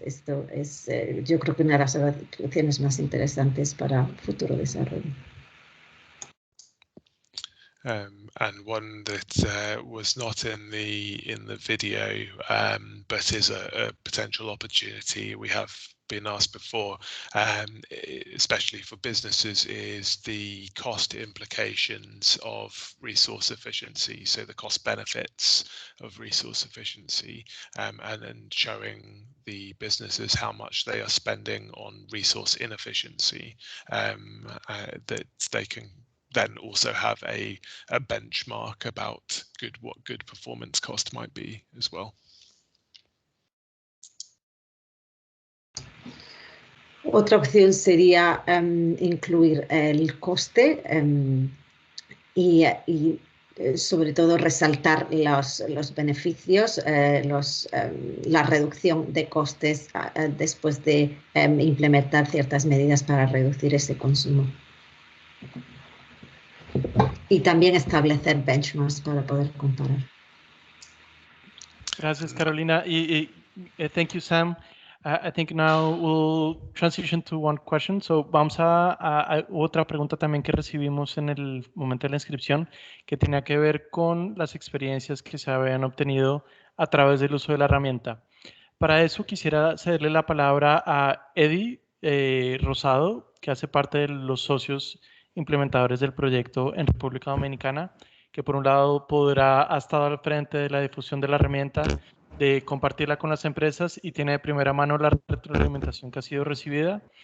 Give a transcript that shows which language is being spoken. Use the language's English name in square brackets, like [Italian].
[Spanish] Esto es, yo creo que una de las opciones más interesantes para futuro desarrollo. [English] And one that was not in the video, but is a potential opportunity we have been asked before, especially for businesses, is the cost implications of resource efficiency. So the cost benefits of resource efficiency, and then showing the businesses how much they are spending on resource inefficiency, that they can then also have a benchmark about what good performance cost might be as well. [Spanish] Otra opción sería incluir el coste y sobre todo resaltar los beneficios, la reducción de costes después de implementar ciertas medidas para reducir ese consumo. Y también establecer benchmarks para poder comparar. Gracias, [English] Carolina. Thank you, Sam. I think now we'll transition to one question. [Spanish] So vamos a otra pregunta también que recibimos en el momento de la inscripción, que tenía que ver con las experiencias que se habían obtenido a través del uso de la herramienta. Para eso quisiera cederle la palabra a Eddie Rosado, que hace parte de los socios implementadores del proyecto en República Dominicana, que por un lado ha estado al frente de la difusión de la herramienta, de compartirla con las empresas y tiene de primera mano la retroalimentación que ha sido recibida.